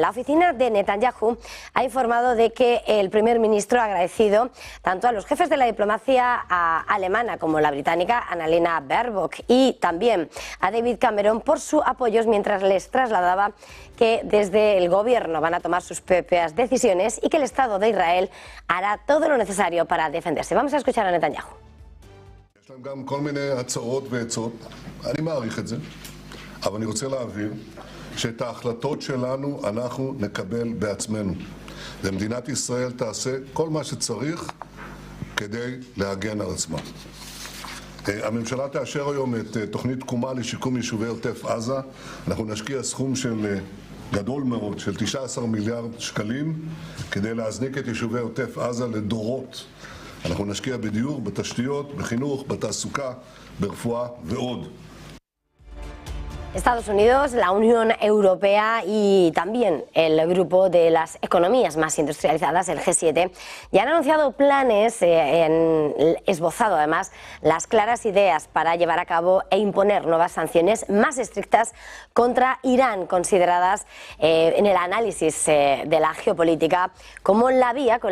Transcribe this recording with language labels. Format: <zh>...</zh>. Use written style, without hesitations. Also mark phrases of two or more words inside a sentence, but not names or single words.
<es>La oficina de Netanyahu ha informado de que el primer ministro ha agradecido tanto a los jefes de la diplomacia alemana como la británica, Annalena Baerbock, y también a David Cameron por su apoyo mientras les trasladaba que desde el gobierno van a tomar sus propias decisiones y que el Estado de Israel hará todo lo necesario para defenderse. Vamos a escuchar a Netanyahu.</es> <he>יש להם גם כל מיני הצעות ועצות, אני מעריך את זה, אבל אני רוצה להבהיר שאת ההחלטות שלנו אנחנו נקבל בעצמנו. ומדינת ישראל תעשה כל מה שצריך כדי להגן על עצמה. הממשלה תאשר היום את תוכנית תקומה לשיקום יישובי עוטף עזה. אנחנו נשקיע סכום של גדול מאוד, של 19 מיליארד שקלים, כדי להזניק את יישובי עוטף עזה לדורות. אנחנו נשקיע בדיור, בתשתיות, בחינוך, בתעסוקה, ברפואה ועוד.</he> <es>Estados Unidos, la Unión Europea y también el grupo de las economías más industrializadas, el G7, ya han anunciado planes, han esbozado además las claras ideas para llevar a cabo e imponer nuevas sanciones más estrictas contra Irán, consideradas en el análisis de la geopolítica como la vía con</es>